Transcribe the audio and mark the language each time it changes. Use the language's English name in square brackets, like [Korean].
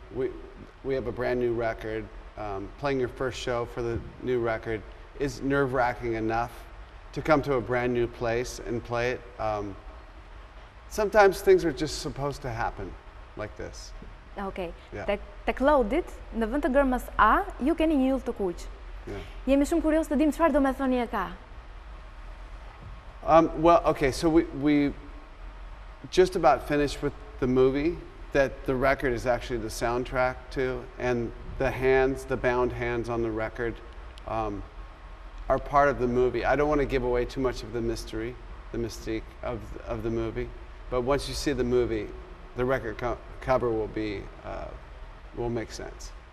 [English] We have a brand new record. Playing your first show for the new record is nerve-wracking enough to come to a brand new place and play it. Sometimes things are just supposed to happen like this. Okay. [Albanian] Tek Lodit, në vend të gërmës A, ju keni një yll të kuq. Jemi shumë kurios të dim çfarë do me thoni e ka. [English] Well, okay, so we just about finished with the movie that the record is actually the soundtrack to, and the bound hands on the record are part of the movie. I don't want to give away too much of the mystique of the movie, but once you see the movie, the record cover will make sense.